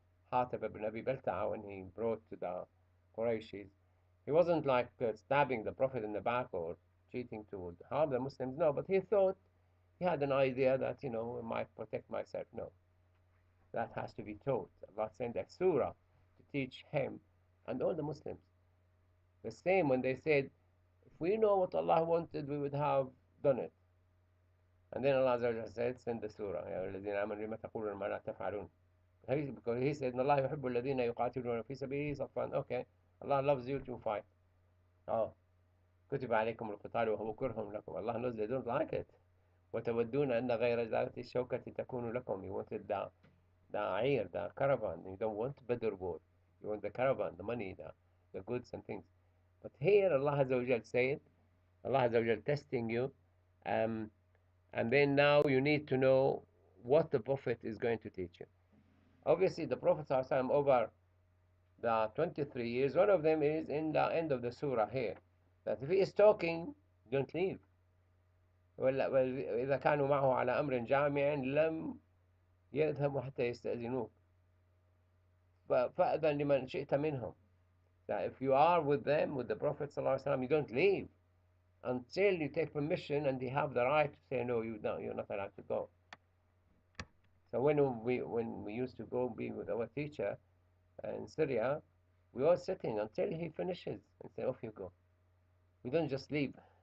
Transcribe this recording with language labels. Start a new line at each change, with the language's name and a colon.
English: Hatib ibn Abi Balta'a, when he brought to the Qurayshis, he wasn't like stabbing the Prophet in the back or cheating to harm the Muslims, no, but he thought, he had an idea that, I might protect myself. No, that has to be taught. Allah sent a surah to teach him and all the Muslims. The same when they said, if we know what Allah wanted, we would have done it. And then Allah said, send the surah.
Arabic: يا الذين آمنوا لما تقولون ما لا تفعلون.
English: Because he said, Allah
Arabic: يحب الذين يقاتلون في سبيله صفا.
English: Okay, Allah loves you to fight.
Arabic: Oh, كتب عليكم القتال وهو كره لكم.
English: Allah knows they don't like it.
Arabic: وتودون أن غير ذات الشوكة تكون لكم.
English: You wanted the ayr, the caravan. You don't want Badr war. You want the caravan, the money, the goods and things. But here Allah Azza wa Jal said, Allah Azza wa Jal testing you, and then now you need to know what the Prophet is going to teach you. Obviously, the Prophet ﷺ over the 23 years, one of them is in the end of the surah here, that if he is talking, don't leave.
Arabic: وإذا كانوا معه على أمر جامع لم يذهبوا حتى يستأذنوك فأذن لمن شئت منهم.
English: That if you are with them, with the Prophet ﷺ, you don't leave until you take permission and they have the right to say, no, you're not allowed to go. So when we used to go be with our teacher in Syria, we were sitting until he finishes and say, off you go. We don't just leave.